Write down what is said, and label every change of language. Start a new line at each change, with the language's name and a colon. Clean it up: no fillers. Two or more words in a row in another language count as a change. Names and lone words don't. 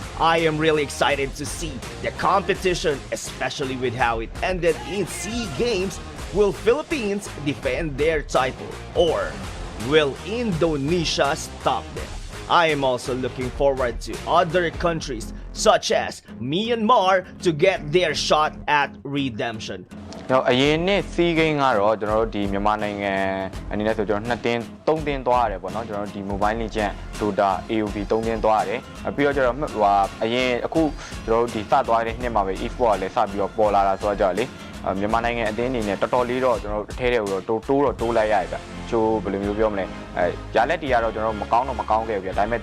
English: I am really excited to see the competition, especially with how it ended in SEA Games. Will Philippines defend their title, or will Indonesia stop them? I am also looking forward to other countries such as Myanmar to get their shot at redemption.
Burmese: အရင်နှစ် SEA Game ကတော့ကျွန်တော်တို့ဒီမြန်မာနိုင်ငံအနေနဲ့ဆိုကျွန်တော်2တင်း3တင်းသွားရတယ်ပေါ့နော်ကျွန်တော်တို့ဒီ Mobile Legends Dota AOV 3တင်းသွားရတယ်ပြီးတော့ကျတော့အရင်အခုကျွန်တော်တို့ဒီစသွားတဲ့နှစ်မှာပဲ Esports ကလည်းစ ပြီးတော့ပေါ်လာတာဆိုတော့ကြလေမြန်မာနိုင်ငံအသင်းအနေနဲ့တော်တော်လေးတော့ကျွန်တော်တို့အထဲထဲကိုတော့တိုးလိုက်ရတယ်ဗျချိုးဘယ်လိုမျိုးပြောမလဲရလက်တီကတော့ကျွန်တော်တို့မကောင်းခဲ့ဘူးဗျဒါပေမဲ့